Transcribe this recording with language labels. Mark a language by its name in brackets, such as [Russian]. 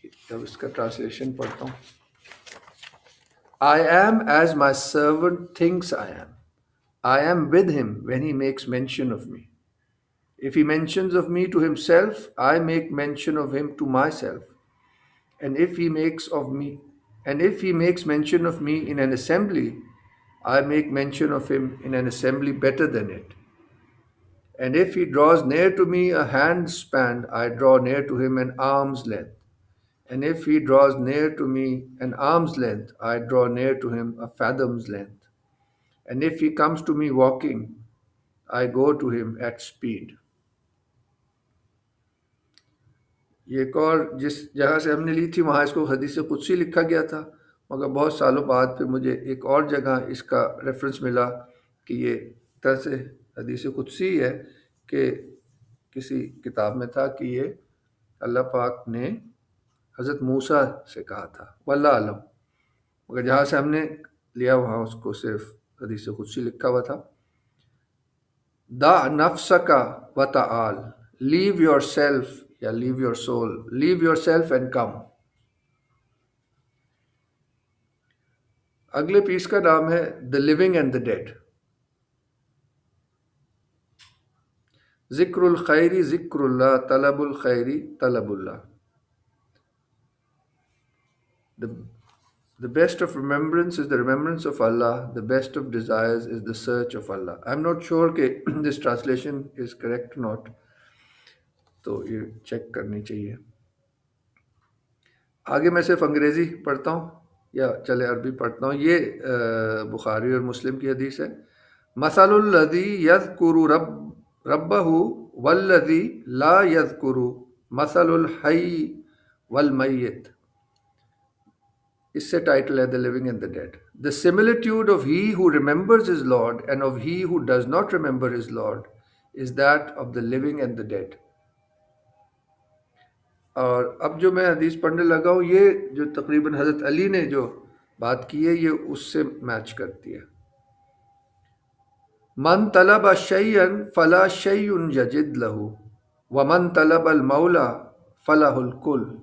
[Urdu] اب اس کا ٹرانسلیشن پڑھتا ہوں. [English] I am as my servant thinks I am. I am with him when he makes mention of me. If he mentions of me to himself, I make mention of him to myself. And if he makes of me, and if he makes mention of me in an assembly, I make mention of him in an assembly better than it. And if he draws near to me a hand's span, I draw near to him an arm's length. And if he draws near to me an arm's length, I draw near to him a fathom's length. And if he comes to me walking, I go to him at speed. [Urdu] یہ ایک اور جس جگہ سے ہم نے لی تھی وہاں اس کو حدیث قدسی لکھا گیا تھا، مگر بہت سالوں بعد پھر مجھے ایک اور جگہ اس کا ریفرنس ملا کہ یہ طرح سے حدیث قدسی ہے کہ کسی کتاب میں تھا کہ یہ اللہ پاک نے حضرت موسیٰ سے کہا تھا، واللہ علم، مگر جہاں سے ہم نے لیا وہاں اس کو صرف حدیث قدسی لکھا ہوا تھا. [Arabic] دا نفسک و تعال، [English] Leave yourself یا leave your soul, leave yourself and come. [Urdu] اگلے پیس کا نام ہے [English] The living and the dead. [Arabic] ذکر الخیری ذکر اللہ، طلب الخیری طلب اللہ. [English] The best of remembrance is the remembrance of Allah. The best of desires is the search of Allah. I'm not sure کہ this translation is correct or not. [Urdu] تو یہ check کرنی چاہیے. آگے میں صرف انگریزی پڑھتا ہوں یا چلے عربی پڑھتا ہوں. یہ بخاری اور مسلم کی حدیث ہے. [Arabic] مثل الذی یذکر ربہ والذی لا یذکر مثل الحی والمیت. [Urdu] اس سے ٹائٹل ہے [English] The Living and the Dead. The similitude of he who remembers his Lord and of he who does not remember his Lord is that of the living and the dead. [Urdu] اور اب جو میں حدیث پڑھنے لگا ہوں یہ جو تقریباً حضرت علی نے جو بات کی ہے یہ اس سے میچ کرتی ہے. [Arabic] من طلب شیئا فلا شیء یجد له ومن طلب المولا فلہ الکل.